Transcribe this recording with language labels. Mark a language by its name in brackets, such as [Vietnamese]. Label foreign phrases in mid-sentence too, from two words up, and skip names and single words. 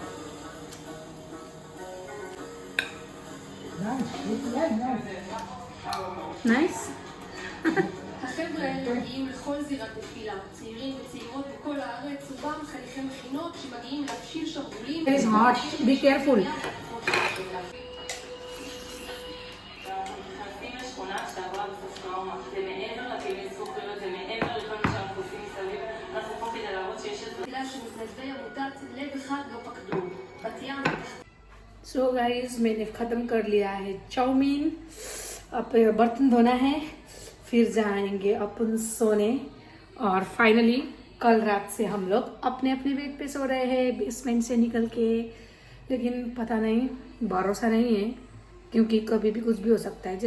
[English] Nice. [Hebrew] החבר'ה האלה מגיעים לכל זירת נפילה, צעירים וצעירות בכל הארץ, רובם חניכי מכינות שמגיעים להפשיל שרוולים. [English] It is hot. Be careful. [Hebrew] נכנסים לשכונה שעברה בסוף טראומה. זה מעבר לפעילי זכוכיות, זה מעבר לכל מה שאנחנו עושים מסביב. אנחנו פה כדי להראות שיש את... בגלל שמתנדבי עמותת לב אחד לא פקדו. בת ים... [English] so guys, [Hindi] मैंने ख़त्म कर लिया है चाउमीन। अब बर्तन धोना है, फिर जाएंगे अपन सोने। और फाइनली कल रात से हम लोग अपने अपने बेड पे सो रहे हैं बेसमेंट से निकल के। लेकिन पता नहीं, भरोसा नहीं है, क्योंकि कभी भी कुछ भी हो सकता है।